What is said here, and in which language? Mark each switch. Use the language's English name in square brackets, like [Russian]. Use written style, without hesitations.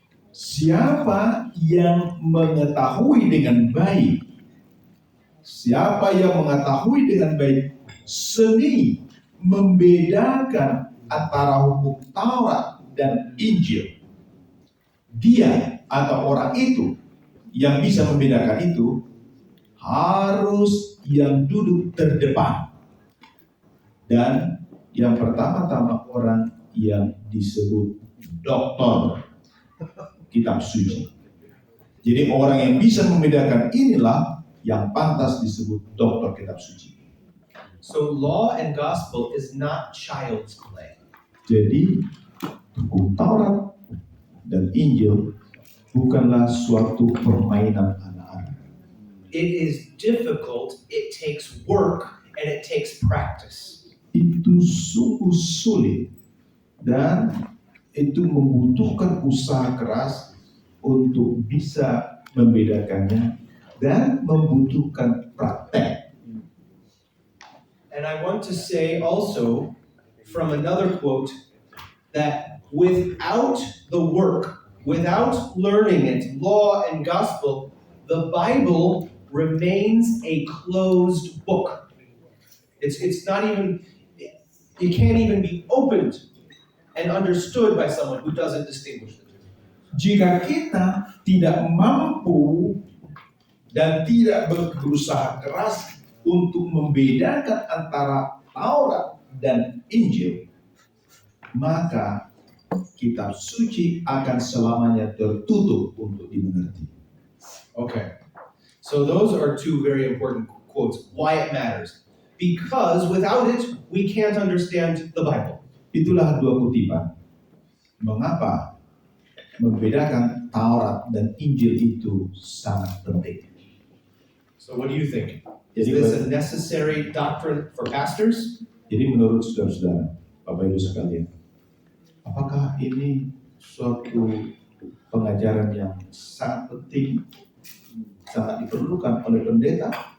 [Indonesian] Siapa yang mengetahui dengan baik, siapa yang mengetahui dengan baik seni membedakan antara hukum Taurat dan Injil, dia atau orang itu yang bisa membedakan itu harus yang duduk terdepan. Dan yang pertama-tama orang yang disebut doktor kitab suci. Jadi orang yang bisa membedakan inilah yang pantas disebut doktor kitab suci. [English] So law and gospel is not child's play. [Indonesian] Jadi hukum Taurat dan Injil bukanlah suatu permainan anak-anak. [English] It is difficult, it takes work, and it takes practice. [Indonesian] Itu sungguh sulit dan itu membutuhkan usaha keras untuk bisa membedakannya dan membutuhkan praktek. [English] And I want to say also from another quote that without the work, without learning it, law and gospel, the Bible remains a closed book. It's not even, it can't even be opened and understood by someone who doesn't distinguish the two. [Indonesian] Jika kita tidak mampu dan tidak berusaha keras untuk membedakan antara Taurat dan Injil, maka kitab suci akan selamanya tertutup untuk dimengerti. [English] Okay, so those are two very important quotes. Why it matters. Because without it, we can't understand the Bible. [Indonesian] Itulah dua kutipan. Mengapa membedakan Taurat dan Injil itu sangat penting. [English] So what do you think? Is [Indonesian] Jadi, [English] this a necessary doctrine for pastors? [Indonesian] jadi menurut saudara-saudara, Bapak Ibu sekalian, apakah ini suatu pengajaran yang sangat penting, sangat diperlukan oleh pendeta?